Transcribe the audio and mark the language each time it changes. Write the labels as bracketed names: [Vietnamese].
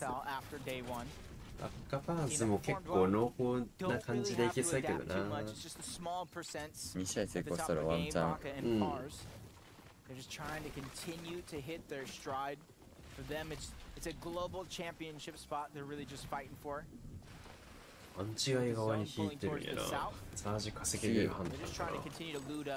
[Japanese] バッカパーズも結構濃厚な感じでいけそうやけどな。 2試合成功したらワンチャン。 [English] They're just trying to continue to hit their stride. For them, it's a global championship spot. They're really just fighting for. [Japanese] アンチ側に引いてるんやな。サージ稼げるハンドかな。